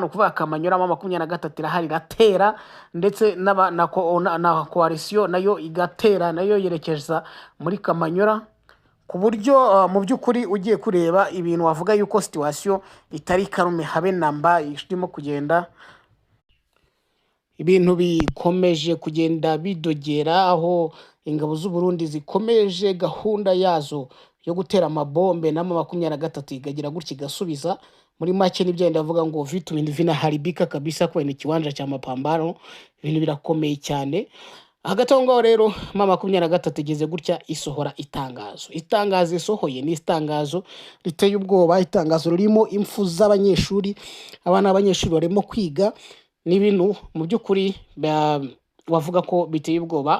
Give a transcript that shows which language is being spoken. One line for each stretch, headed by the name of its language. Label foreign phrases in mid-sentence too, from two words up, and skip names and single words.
Kinyarwanda: No kuvuga Kamanyora M23 irahari iratera, ndetse na coalition nayo igatera, nayo yerekeza muri Kamanyora, ku buryo mu by'ukuri ugiye kureba ibintu wavuga yuko situation itari karume habe namba. Irimo kugenda ibintu bikomeje kugenda bidogera, aho ingabo z'u Burundi zikomeje gahunda yazo yo gutera amabombe na M23 igagira gutya igasubiza. Muri make n'ibyenda avuga ngo
Swahili: vitu vinaharibika kabisa kwenye kiwanja cha mapambano,
Kinyarwanda: ibintu birakomeye cyane. Hagati aho ngaho rero M23 igeze gutya isohora itangazo isohoye ni itangazo riteye ubwoba, itangazo ririmo impfu z'abanyeshuri. Abana b'abanyeshuri barimo kwiga, n'ibintu mu by'ukuri wavuga ko biteye ubwoba.